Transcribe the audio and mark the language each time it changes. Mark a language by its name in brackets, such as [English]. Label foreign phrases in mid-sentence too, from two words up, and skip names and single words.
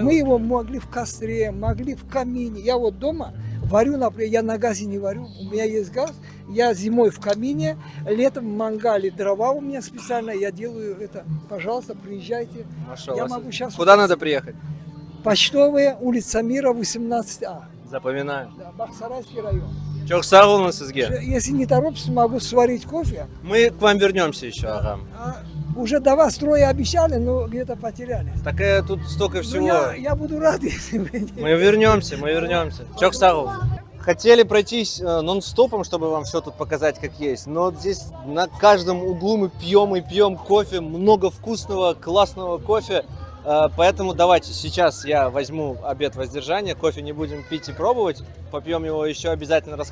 [Russian] Мы его могли в костре, могли в камине. Я вот дома варю, например, я на газе не варю. У меня есть газ. Я зимой в камине, летом в мангале дрова у меня специально. Я делаю это. Пожалуйста, приезжайте. Машалла. Я могу сейчас... Куда надо приехать? Почтовая, улица Мира, 18А. Запоминаю. Да, Бахсарайский район. [Crimean Tatar] Çok sağ olun sizге. [Russian] Если не торопишься, могу сварить кофе. Мы к вам вернемся еще, ага. Уже до вас трое обещали, но где-то потеряли. Такая тут столько всего. Я буду рад, если вы... Мы вернемся. [Crimean Tatar] Çok sağ olun. [Russian] Хотели пройтись нон-стопом, чтобы вам все тут показать как есть, но здесь на каждом углу мы пьем кофе, много вкусного, классного кофе. Поэтому давайте сейчас я возьму обет воздержания, кофе не будем пить и пробовать, попьем его еще, обязательно расскажем.